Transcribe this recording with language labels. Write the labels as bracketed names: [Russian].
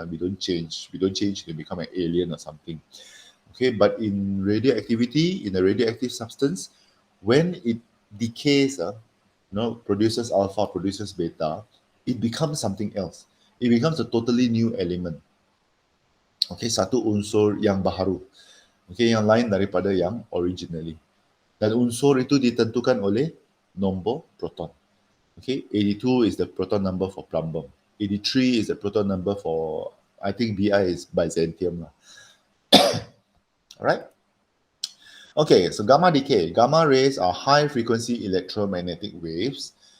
[English] We don't change. We don't change to become an alien or something. Okay, but in radioactivity, in a radioactive substance, when it decays, produces alpha, produces beta, it becomes something else. It becomes a totally new element. [Malay] Okay, satu unsur yang baharu. Okay, yang lain daripada yang originally. Dan unsur itu ditentukan oleh nombor proton. [English] Okay, 82 is the proton number for plumbum. 83 is the proton number for, I think Bi is Byzantium. Alright? Okay, so gamma decay. Gamma rays are high frequency electromagnetic waves.